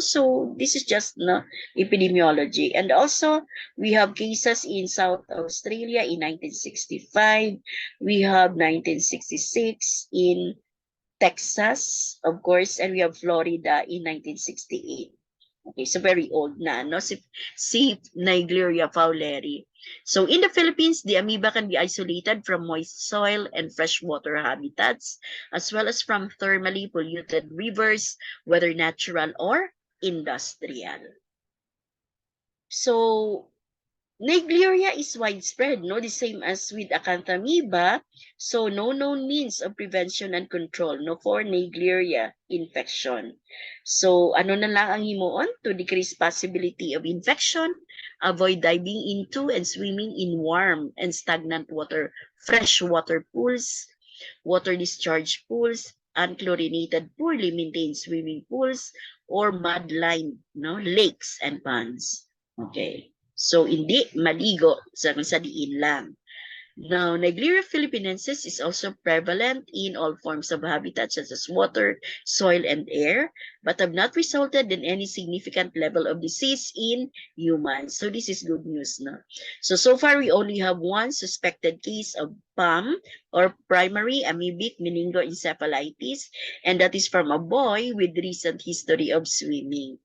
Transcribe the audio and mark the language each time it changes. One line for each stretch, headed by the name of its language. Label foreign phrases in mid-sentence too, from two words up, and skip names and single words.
English: So this is just epidemiology. And also, we have cases in South Australia in 1965. We have 1966 in Texas, of course, and we have Florida in 1968. Okay, so very old na, no? Si Naegleria fowleri. So in the Philippines, the amoeba can be isolated from moist soil and freshwater habitats, as well as from thermally polluted rivers, whether natural or industrial. So Naegleria is widespread, no? The same as with Acanthamoeba. So, no known means of prevention and control, no, for Naegleria infection.
Hiligaynon: So, ano na lang ang himuon?
English: To decrease possibility of infection, avoid diving into and swimming in warm and stagnant water, freshwater pools, water discharge pools, unchlorinated, poorly maintained swimming pools, or mud-lined, no, lakes and ponds. Okay. So,
Hiligaynon: hindi maligo sa diin lang.
English: Now, Naegleria philippinensis is also prevalent in all forms of habitats such as water, soil, and air, but have not resulted in any significant level of disease in humans. So this is good news, no? So far, we only have one suspected case of PAM, or primary amoebic meningoencephalitis, and that is from a boy with recent history of swimming.